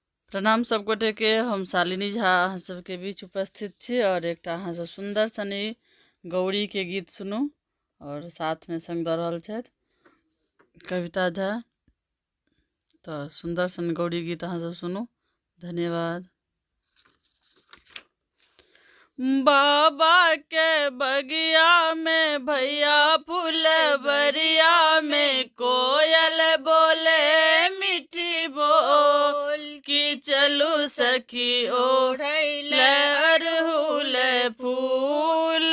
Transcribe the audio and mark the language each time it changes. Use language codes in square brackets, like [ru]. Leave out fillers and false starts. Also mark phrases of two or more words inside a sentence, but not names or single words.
[mai] प्रणाम सब गोटे के। हम शालिनी झा अहाँ सबके बीच उपस्थित छी और एक अहाँ सब सुंदर सनी गौरी के गीत सुनू। और साथ में संग दऽ रहल छथि कविता झा। तो सुंदर सन गौरी गीत अहाँ सब सुनू। धन्यवाद। बाबा के बगिया में भैया फुलवरिया में कोयल बोले मीठी बोल कि चलू सखी ओढ़ैले अरहुल फूल।